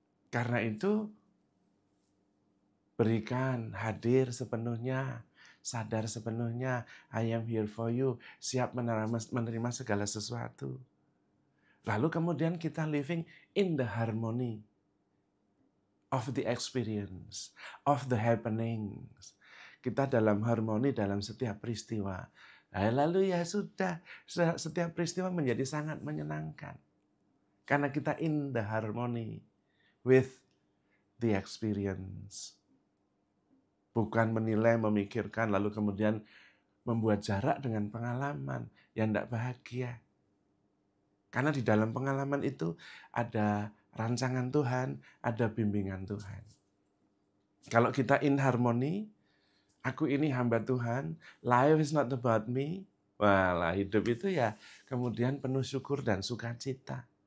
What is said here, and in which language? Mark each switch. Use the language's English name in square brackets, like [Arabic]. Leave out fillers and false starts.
[Indonesian] Karena itu, berikan, hadir sepenuhnya, sadar sepenuhnya, [English] I am here for you, [Indonesian] siap menerima segala sesuatu. Lalu kemudian kita [English] living in the harmony of the experience, of the happenings. [Indonesian] Kita dalam harmoni dalam setiap peristiwa. Lalu ya sudah, setiap peristiwa menjadi sangat menyenangkan. Karena kita [English] in the harmony with the experience. [Indonesian] Bukan menilai, memikirkan, lalu kemudian membuat jarak dengan pengalaman yang tidak bahagia. Karena di dalam pengalaman itu ada rancangan Tuhan, ada bimbingan Tuhan. Kalau kita [English] in harmony, [Indonesian] aku ini hamba Tuhan, [English] life is not about me, [Indonesian] walah hidup itu ya kemudian penuh syukur dan sukacita.